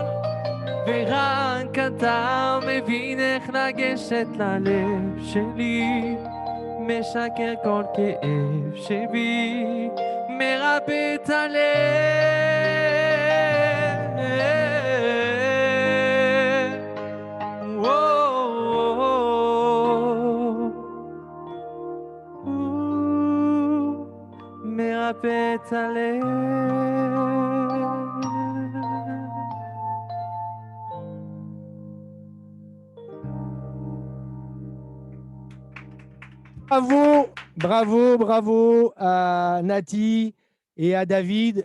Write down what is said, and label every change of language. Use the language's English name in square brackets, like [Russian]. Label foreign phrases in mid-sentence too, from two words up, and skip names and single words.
[Hebrew] ורק אתה מבין איך לגשת ללב שלי, משקר כל כאב שבי, מרפא את הלב. מרפא את הלב. [French] Bravo, bravo, bravo à Nati et à David.